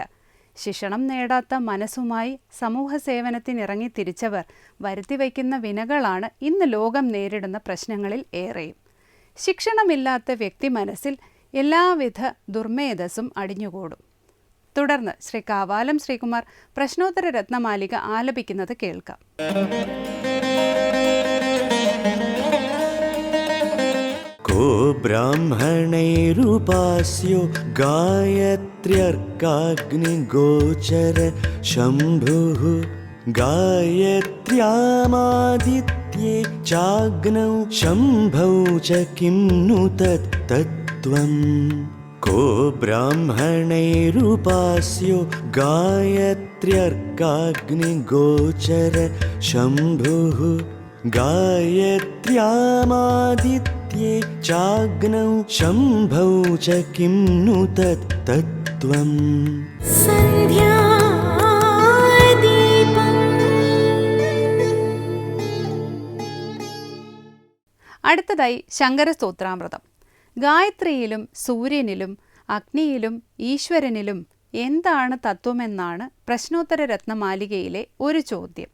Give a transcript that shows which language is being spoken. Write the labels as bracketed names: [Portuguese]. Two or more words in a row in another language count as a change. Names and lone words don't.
[Malayalam] ശിക്ഷണം നേടാത്ത മനസ്സുമായി സമൂഹ സേവനത്തിനിറങ്ങി തിരിച്ചവർ വരുത്തിവയ്ക്കുന്ന വിനകളാണ് ഇന്ന് ലോകം നേരിടുന്ന പ്രശ്നങ്ങളിൽ ഏറെയും. ശിക്ഷണമില്ലാത്ത വ്യക്തി മനസ്സിൽ എല്ലാവിധ ദുർമേധസ്സും അടിഞ്ഞുകൂടും. തുടർന്ന് ശ്രീ കാവാലം ശ്രീകുമാർ പ്രശ്നോത്തര രത്നമാലിക ആലപിക്കുന്നത് കേൾക്കാം. [Sanskrit] को ब्राह्मणैरुपास्यो गायत्र्यर्काग्निगोचर शम्भुः गायत्र्यामादित्ये चाग्नौ शम्भौ च किं नु तत्तत्त्वम् को ब्राह्मणैरुपास्यो गायत्र्यर्काग्निगोचर शम्भुः गायत्र्यामादित्ये चाग्नौ शम्भौ च किं नु तत्तत्त्वम् [Malayalam] അടുത്തതായി ശങ്കരസ്തോത്രാമൃതം. ഗായത്രിയിലും സൂര്യനിലും അഗ്നിയിലും ഈശ്വരനിലും എന്താണ് തത്വമെന്നാണ് പ്രശ്നോത്തര രത്നമാലികയിലെ ഒരു ചോദ്യം.